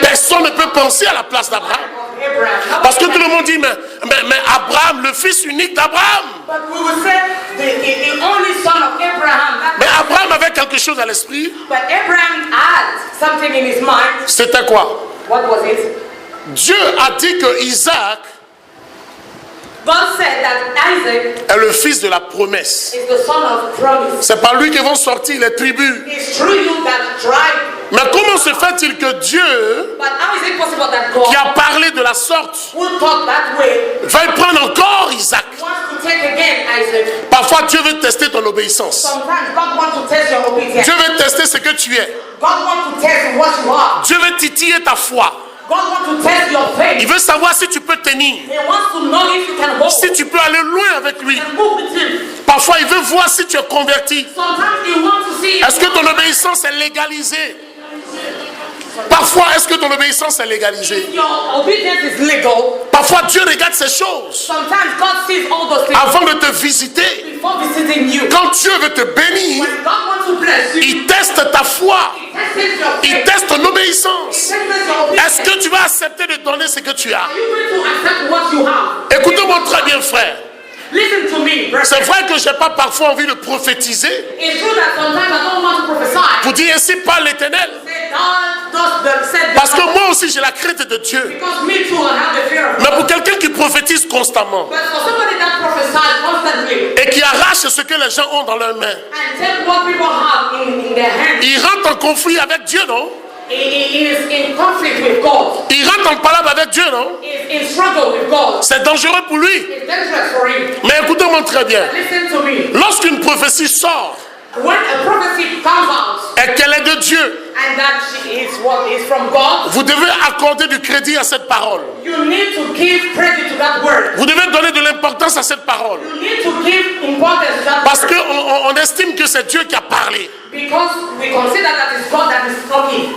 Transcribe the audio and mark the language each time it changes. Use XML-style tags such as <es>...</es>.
<fr>Personne ne peut penser à la place d'Abraham. Abraham. Parce que tout le monde dit, mais Abraham, le fils unique d'Abraham.</fr> <en>But we will say the only son of Abraham.</en> <fr>Mais Abraham avait quelque chose à l'esprit.</fr> <en>But Abraham had something in his mind.</en> <fr>C'était quoi?</fr> <en>What was it?</en> <fr>Dieu a dit que Isaac</fr> <en>God said that Isaac</en> <fr>est le fils de la promesse.</fr> <en>is the son of promise.</en> <fr>C'est par lui que vont sortir les tribus.</fr> <en>It's through you that tribe.</en> <fr>Mais comment se fait-il que Dieu,</fr> <en>But how is it possible that God,</en> <fr>qui a parlé de la sorte,</fr> <en>who thought that way,</en> <fr>va prendre encore Isaac?</fr> <en>wants to take again Isaac?</en> <fr>Parfois, Dieu veut tester ton obéissance.</fr> <en>Sometimes God wants to test your obedience.</en> <fr>Dieu veut tester ce que tu es.</fr> <en>God wants to test what you are.</en> <fr>Dieu veut titiller ta foi.</fr> <en>God wants to test your</en> <fr>Il</fr> <en>faith.</en> <fr>veut savoir si tu peux tenir,</fr> <en>He wants to know if you can hold</en> <fr>si tu peux aller loin avec lui.</fr> <en>and move with him.</en> <fr>Parfois, il veut voir si tu es converti.</fr> <en>Sometimes he wants to see if</en> <fr>Est-ce que ton obéissance est légalisée? Parfois, est-ce que ton obéissance est légalisée?</fr> <en>your obedience is legal.</en> <fr>Parfois, Dieu regarde ces choses</fr> <en>Sometimes God sees all those things</en> <fr>avant de te visiter.</fr> <en>before visiting you.</en> <fr>Quand Dieu veut te bénir,</fr> <en>When God wants to bless you,</en> <fr>il teste ta foi,</fr> <en>he tests your</en> <fr>il</fr> <en>faith.</en> <fr>teste ton</fr> <en>He</en> <fr>obéissance.</fr> <en>tests your obedience.</en> <fr>Est-ce que tu vas accepter de donner ce que tu as?</fr> <en>Are you going to accept what you have?</en> <fr>Écoutez-moi très bien, frère.</fr> <en>Listen to me, brother.</en> <fr>C'est vrai que je n'ai pas parfois envie de prophétiser</fr> <en>It's true that sometimes I don't want to prophesy.</en> <fr>pour dire ainsi parle l'Éternel.</fr> <en>Say, God does the said</en> <fr>Parce que moi aussi j'ai la crainte de Dieu.</fr> <en>because me too, I have the fear of</en> <fr>Mais</fr> <en>God.</en> <fr>pour quelqu'un qui prophétise constamment</fr> <en>But for somebody that prophesies constantly</en> <fr>et qui arrache ce que les gens ont dans leurs mains,</fr> <en>and take what people have in their hands,</en> <fr>il rentre en conflit avec Dieu, non?</fr> <en>he is in conflict with God.</en> <fr>Il rentre en palabre avec Dieu, non?</fr> <en>He is in struggle with God.</en> <fr>C'est dangereux pour lui.</fr> <en>It's dangerous for him.</en> <fr>Mais écoutez-moi très bien.</fr> <en>Listen to me.</en> <fr>Lorsqu'une prophétie sort</fr> <en>When a prophecy comes out</en> <fr>et qu'elle est de Dieu,</fr> <en>and that she is what is from God,</en> <fr>vous devez accorder du crédit à cette parole.</fr> <en>you need to give credit to that word.</en> <fr>Vous devez donner de l'importance à cette parole.</fr> <en>You need to give importance to that</en> <fr>Parce</fr> <en>word.</en> <fr>qu'on estime que c'est Dieu qui a parlé.</fr> <en>Because we consider that it's God that is talking.</en>